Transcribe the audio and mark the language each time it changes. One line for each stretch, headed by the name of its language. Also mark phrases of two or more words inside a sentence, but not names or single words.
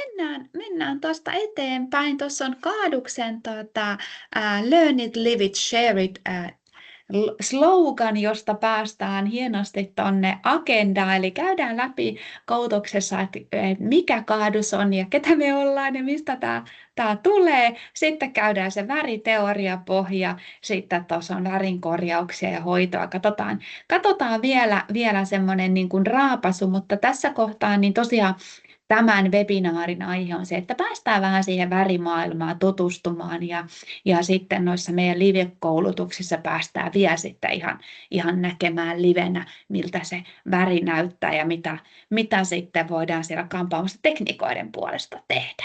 Finnish: mennään tuosta eteenpäin. Tuossa on Kaaduksen
English: Learn it, live it, share it
Finnish: slogan, josta päästään hienosti tuonne agendaan. Eli käydään läpi koulutuksessa, että mikä Kaadus on ja ketä me ollaan ja mistä tämä tulee. Sitten käydään se väriteoriapohja, sitten tuossa on värinkorjauksia ja hoitoa. Katsotaan vielä semmoinen niin kuin raapasu, mutta tässä kohtaa niin tosiaan tämän webinaarin aihe on se, että päästään vähän siihen värimaailmaan tutustumaan ja sitten noissa meidän live-koulutuksissa päästään vielä sitten ihan näkemään livenä, miltä se väri näyttää ja mitä sitten voidaan siellä kampaamossa tekniikoiden puolesta tehdä.